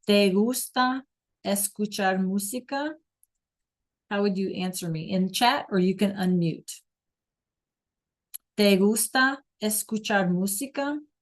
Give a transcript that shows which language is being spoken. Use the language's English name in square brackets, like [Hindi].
[Spanish] ¿Te gusta escuchar música? [English] How would you answer me? In chat, or you can unmute. [Spanish] ¿Te gusta escuchar música?